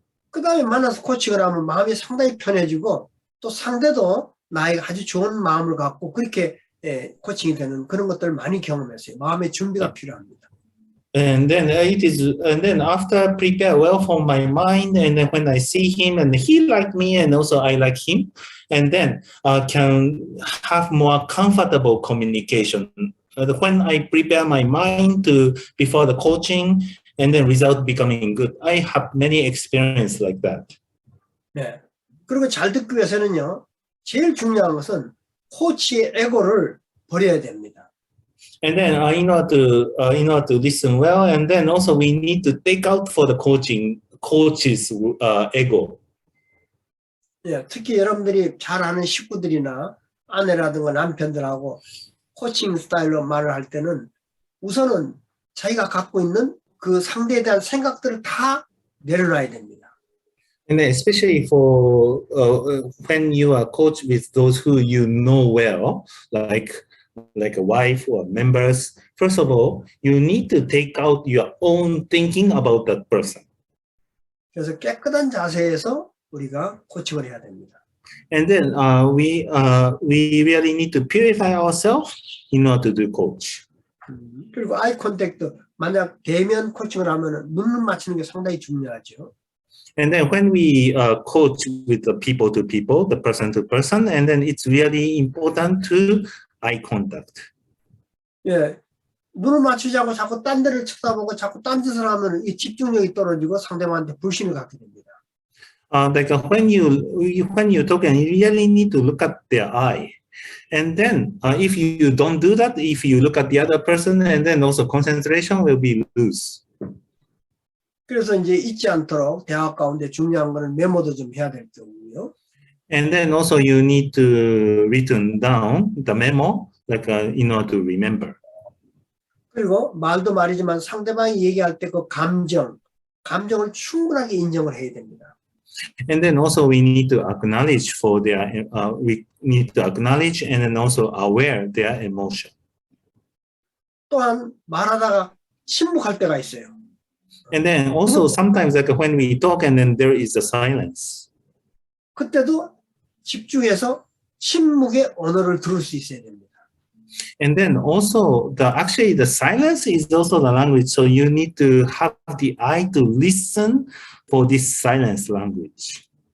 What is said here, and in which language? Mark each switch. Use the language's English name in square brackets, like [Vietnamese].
[Korean] 그 다음에 만나서 코칭을 하면 마음이 상당히 편해지고 또 상대도 나에게 아주 좋은 마음을 갖고 그렇게 코칭이 되는 그런 것들을 많이 경험했어요. 마음의 준비가 필요합니다. [English] And then after prepare well for my mind, and then when I see him and he like me and also I like him, and then can have more comfortable communication. When I prepare my mind to before the coaching, and then result becoming good. I have many experience like that. [Korean] 네. 그리고 잘 듣기 위해서는요, 제일 중요한 것은 코치의 에고를 버려야 됩니다. [English] And then in order to listen well, and then also we need to take out for the coach's ego. [Korean] 예, 특히 여러분들이 잘 아는 식구들이나 아내라든가 남편들하고 코칭 스타일로 말을 할 때는 우선은 자기가 갖고 있는 그 상대에 대한 생각들을 다 내려놔야 됩니다. [English] And then especially for when you are coached with those who you know well, like a wife or members, first of all, you need to take out your own thinking about that person. [Korean] 그래서 깨끗한 자세에서 우리가 코칭을 해야 됩니다. [English] And then we really need to purify ourselves in order to do coach. [Korean] 그리고 아이 컨택트, 만약 대면 코칭을 하면 눈을 맞추는 게 상당히 중요하죠. [English] And then when we coach with the people to people, the person to person, and then it's really important to eye contact. [Korean] 예, 눈을 맞추지 않고 자꾸 딴 데를 쳐다보고 자꾸 딴 짓을 하면 이 집중력이 떨어지고 상대방한테 불신을 갖게 됩니다. [English] Like when you talk, and you really need to look at their eye. And then if you don't do that, if you look at the other person, and then also concentration will be loose. [Korean] 그래서 이제 잊지 않도록 대화 가운데 중요한 거는 메모도 좀 해야 될 거고요. [English] And then also you need to written down the memo, like in order to remember. [Korean] 그리고 말도 말이지만 상대방이 얘기할 때 그 감정을 충분하게 인정을 해야 됩니다. [English] And then also we need to acknowledge for their, we need to acknowledge and then also aware their emotion. [Korean] 또한 말하다가 침묵할 때가 있어요. [English] And then also sometimes like when we talk and then there is a silence. [Korean] 그때도 집중해서 침묵의 언어를 들을 수 있어야 됩니다. [English] And then also actually the silence is also the language. So you need to have the eye to listen for this silence language.